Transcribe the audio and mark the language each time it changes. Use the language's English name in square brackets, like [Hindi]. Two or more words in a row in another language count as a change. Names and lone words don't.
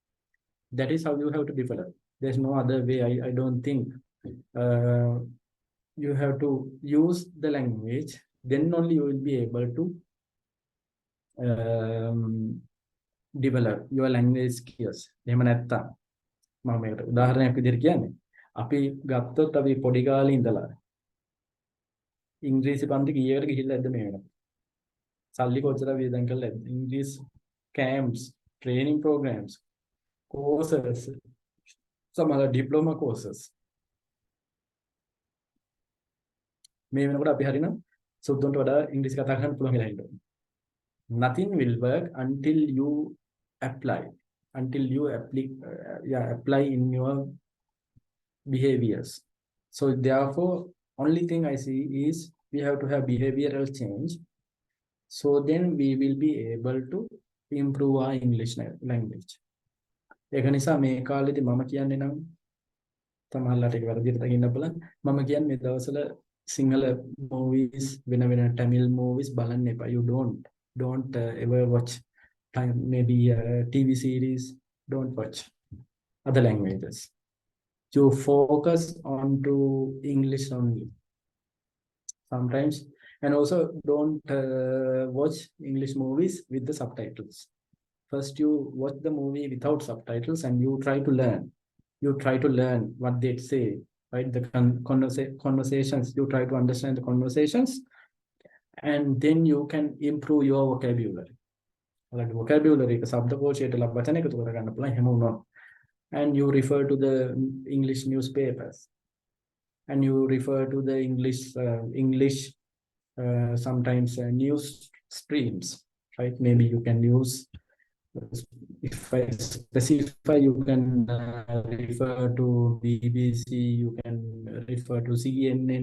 [English] That is how you have to develop. There's no other way. I don't think. you have to use the language, then only you will be able to develop your language skills. [Sinhala] එහෙම නැත්තම් මම මේකට උදාහරණයක් විදිහට කියන්නේ අපි ගත්තොත් අපි පොඩි කාලේ ඉඳලා ඉංග්‍රීසි පන්ති කීයකට ගිහිල්ලා ඇද්ද මේ වෙනකොට? සල්ලි කොච්චර වියදම් කරලා ඇද්ද? [English] ඉංග්‍රීසි camps, training programs, courses, some other diploma courses. [Sinhala] මේ වෙනකොට අපි හරිනම් සුද්දන්ට වඩා ඉංග්‍රීසි කතා කරන්න පුළුවන් වෙලා ඉන්නවා. [English] Nothing will work until you apply, apply in your behaviors. So therefore, only thing I see is we have to have behavioral change. So then we will be able to improve our English language. [Sinhala] ඒක නිසා මේ කාලේදී මම කියන්නේ නම් තමයිලාට ඒක වැරදියට දකින්න බලන්න. මම කියන්නේ මේ දවස්වල සිංහල movies වෙන Tamil movies බලන්න එපා. [English] You don't ever watch maybe TV series. Don't watch other languages. You focus on to English only sometimes, and also don't watch English movies with the subtitles. First you watch the movie without subtitles and you try to learn. You try to learn what they say, right? The conversations, you try to understand the conversations, and then you can improve your vocabulary. Like vocabulary [Sinhala] එක શબ્දකෝෂයට වචන එකතු කර ගන්න පුළුවන් හැම වුණා. [English] And you refer to the English newspapers, and you refer to the English sometimes news streams, right? Maybe you can use, if I specify, you can refer to BBC, you can refer to CNN.